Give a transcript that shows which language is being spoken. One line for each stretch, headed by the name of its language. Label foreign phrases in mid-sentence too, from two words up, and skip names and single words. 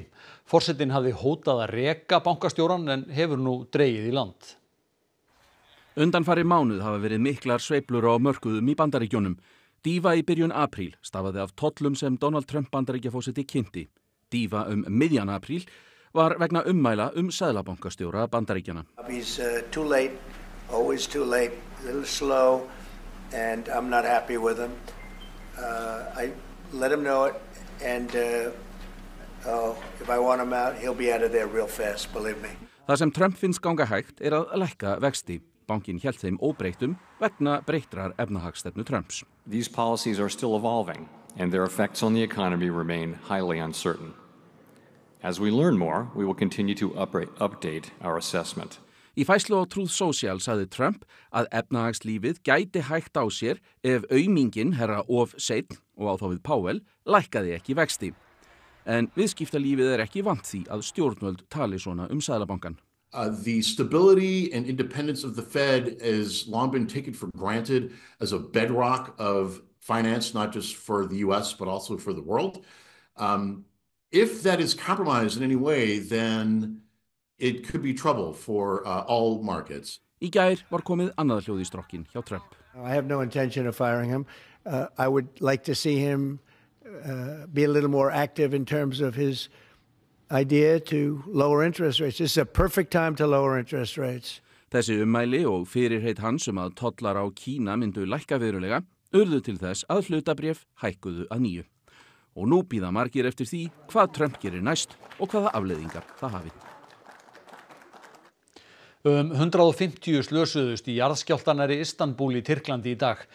Icelandic: Forsetinn hafði hótað að reka bankastjórann en hefur nú dregið í land. Undanfarið mánuð hafa verið miklar sveiflur á mörkuðum í Bandaríkjunum. Dífa í byrjun apríl stafaði af tollum sem Donald Trump Bandaríkjaforseti kynnti. Dífa miðjan apríl var vegna ummæla seðlabankastjóra Bandaríkjanna.
English: He's too late, always too late, a little slow, and I'm not happy with him. I let him know it, and if I want him out, he'll be out of there real fast, believe me.
Icelandic: Það sem Trump finnst ganga hægt að lækka vexti. Bankinn hélt þeim óbreyttum vegna breyttrar efnahagsstefnu Trumps.
English: These policies are still evolving, and their effects on the economy remain highly uncertain. As we learn more, we will continue to update our assessment.
Icelandic: Í færslu á Truth Social sagði Trump að efnahagslífið gæti hægt á sér ef aumingin herra of seinn og á þá við Powell lækkaði ekki vexti. En viðskiptalífið ekki vant því að stjórnvöld tali svona Seðlabankann.
English: The stability and independence of the Fed has long been taken for granted as a bedrock of finance, not just for the U.S., but also for the world. If that is compromised in any way, then it could be trouble for all markets.
Icelandic: Í gær var komið annað hljóð í strokkinn hjá Trump.
English: I have no intention of firing him. I would like to see him be a little more active in terms of his idea to lower interest rates. This is a perfect time to lower interest rates.
Icelandic: Þessi ummæli og fyrirheit hans að tollar á Kína myndu lækka verulega urðu til þess að hlutabréf hækkuðu að nýju. Og nú bíða margir eftir því hvað Trump gerir næst og hvaða afleiðingar það hafi. 150 slösuðust í jarðskjálftanari Istanbul í Tyrklandi í dag.